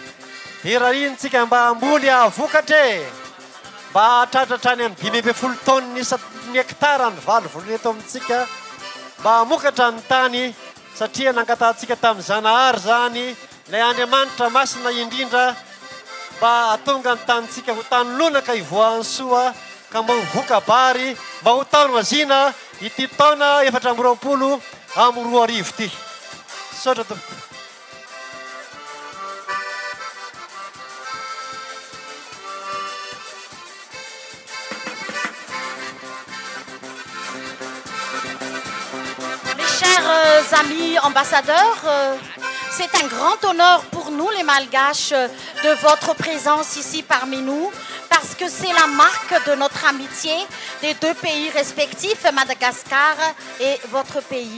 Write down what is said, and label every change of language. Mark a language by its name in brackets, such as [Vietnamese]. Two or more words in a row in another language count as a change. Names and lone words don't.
[Malagasy] Hira iny tsika mba amboly avokatra e mba hatratratra any amin'ny 5 taonny ny hektara ny valo volony eto amintsika mba hamokatra ny tany satria nangatahantsika tamin'ny Zanahary zany ilay Andriamanitra masina indrindra mba atonga ny tanitsika ho tany lonaka ivoahany soa ka mba hovoka bary mba ho tany mazina ity taona 2020 amin'ny 2 arivo ity sotra tompoko. [French] Chers amis ambassadeurs, c'est un grand honneur pour nous les Malgaches de votre présence ici parmi nous parce que c'est la marque de notre amitié des deux pays respectifs, Madagascar et votre pays.